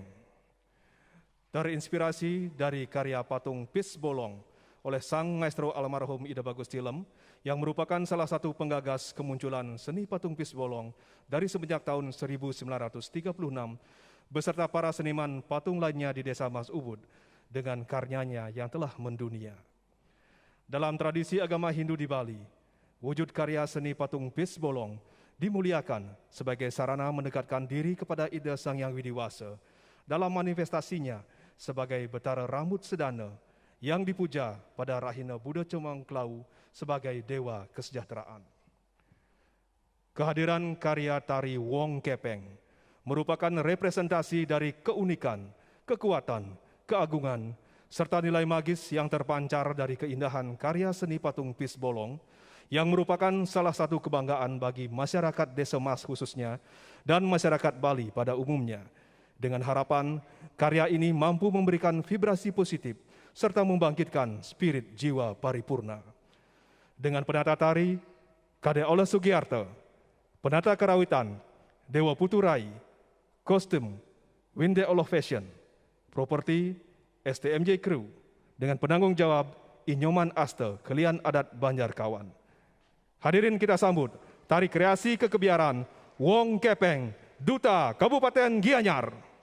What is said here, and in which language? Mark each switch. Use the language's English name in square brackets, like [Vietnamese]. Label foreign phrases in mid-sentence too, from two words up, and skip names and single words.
[Indonesian] Terinspirasi dari karya patung Pis Bolong oleh sang maestro almarhum Ida Bagus Tilem yang merupakan salah satu penggagas kemunculan seni patung Pis Bolong dari semenjak tahun 1936 beserta para seniman patung lainnya di Desa Mas Ubud dengan karyanya yang telah mendunia. Dalam tradisi agama Hindu di Bali, wujud karya seni patung Pis Bolong dimuliakan sebagai sarana mendekatkan diri kepada Ida Sang Hyang Widiwasa dalam manifestasinya sebagai Betara Rambut Sedana yang dipuja pada Rahina Buddha Cemang Klau sebagai Dewa Kesejahteraan. Kehadiran karya tari Wong Kepeng merupakan representasi dari keunikan, kekuatan, keagungan, serta nilai magis yang terpancar dari keindahan karya seni patung Pis Bolong yang merupakan salah satu kebanggaan bagi masyarakat Desa Mas khususnya dan masyarakat Bali pada umumnya. Dengan harapan karya ini mampu memberikan vibrasi positif serta membangkitkan spirit jiwa paripurna. Dengan penata tari, Kade Ola Sugiarto, penata karawitan, Dewa Puturai, kostum, Winde Olof Fashion, properti, STMJ Crew, dengan penanggung jawab Inyoman Aste, Kelian Adat Banjarkawan. Hadirin kita sambut, tari kreasi kekebiaran, Wong Kepeng, Duta Kabupaten Gianyar.